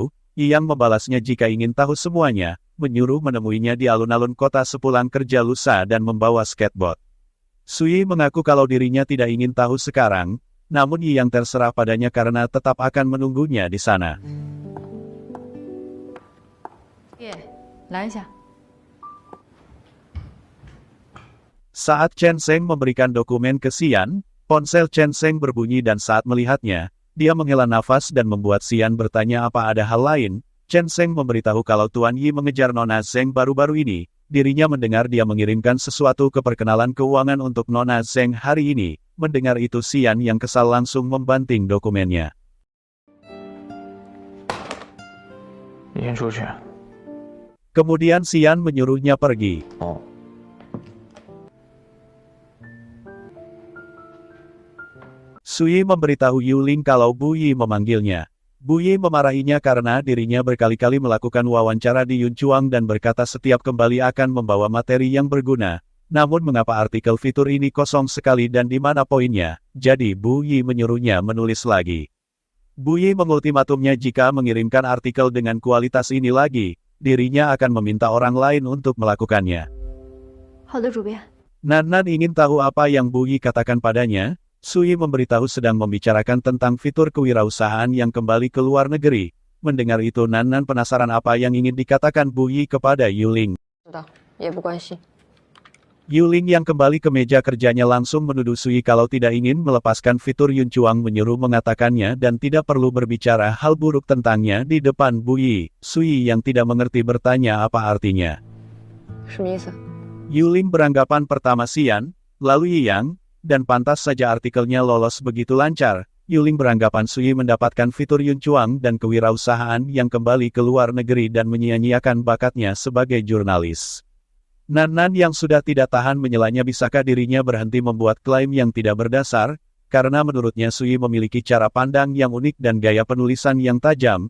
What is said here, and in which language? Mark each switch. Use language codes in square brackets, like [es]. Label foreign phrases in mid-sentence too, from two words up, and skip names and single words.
[id] Yi Yang membalasnya jika ingin tahu semuanya, menyuruh menemuinya di alun-alun kota sepulang kerja lusa dan membawa skateboard. Sui mengaku kalau dirinya tidak ingin tahu sekarang, namun Yi Yang terserah padanya karena tetap akan menunggunya di sana. [zh] 月， 来一下。 [id] Saat Chen Sheng memberikan dokumen ke Xian, ponsel Chen Sheng berbunyi dan saat melihatnya, dia menghela nafas dan membuat Xian bertanya apa ada hal lain. Chen Sheng memberitahu kalau Tuan Yi mengejar Nona Zheng baru-baru ini. Dirinya mendengar dia mengirimkan sesuatu ke perkenalan keuangan untuk Nona Zheng hari ini. Mendengar itu Xian yang kesal langsung membanting dokumennya. [zh] 你先出去。 [id] Kemudian Xian menyuruhnya pergi. [zh] 哦。 [id] Sui memberitahu Yuling kalau Bu Yi memanggilnya. Bu Yi memarahinya karena dirinya berkali-kali melakukan wawancara di Yunchuang dan berkata setiap kembali akan membawa materi yang berguna. Namun mengapa artikel fitur ini kosong sekali dan di mana poinnya? Jadi Bu Yi menyuruhnya menulis lagi. Bu Yi mengultimatumnya jika mengirimkan artikel dengan kualitas ini lagi, dirinya akan meminta orang lain untuk melakukannya. [zh] 好的，主编。 [id] Nan ingin tahu apa yang Bu Yi katakan padanya. Sui memberitahu sedang membicarakan tentang fitur kewirausahaan yang kembali ke luar negeri. Mendengar itu Nan penasaran apa yang ingin dikatakan Bu Yi kepada Yuling. [zh] 知道，也不关心。 [id] Yuling yang kembali ke meja kerjanya langsung menuduh Sui kalau tidak ingin melepaskan fitur Yunchuang menyuruh mengatakannya dan tidak perlu berbicara hal buruk tentangnya di depan Bu Yi. Sui yang tidak mengerti bertanya apa artinya. [zh] 什么意思？ [id] Yuling beranggapan pertama Xian, lalu Yang, dan pantas saja artikelnya lolos begitu lancar. Yuling beranggapan Sui mendapatkan fitur Yunchuang dan kewirausahaan yang kembali ke luar negeri dan menyia-nyiakan bakatnya sebagai jurnalis. Nan yang sudah tidak tahan menyelanya bisakah dirinya berhenti membuat klaim yang tidak berdasar, karena menurutnya Sui memiliki cara pandang yang unik dan gaya penulisan yang tajam.